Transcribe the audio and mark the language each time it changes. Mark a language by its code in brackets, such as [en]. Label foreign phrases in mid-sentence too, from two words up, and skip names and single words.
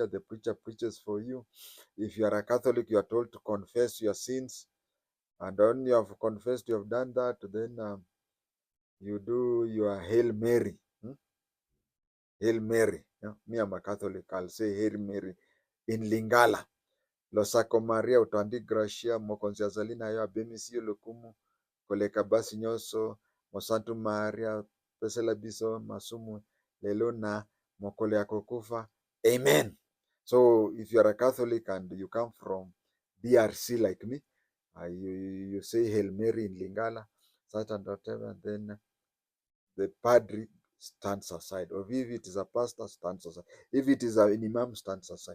[en] The preacher preaches for you. If you are a Catholic, you are told to confess your sins. And when you have confessed, you have done that, then you do your Hail Mary. Hail Mary. Yeah? Me, I'm a Catholic. I'll say Hail Mary in Lingala. [ln] losako Maria utandi gracia mokonziazalina yo abemisio lokumu koleka basi nyonso mosantu Maria pesela biso masumu lelo na mokolo ya kokufa. Amen. [en] So if you are a Catholic and you come from DRC like me, you say Hail Mary in Lingala, such and whatever, and then the padre stands aside. Or if it is a pastor, stands aside. If it is an imam, stands aside.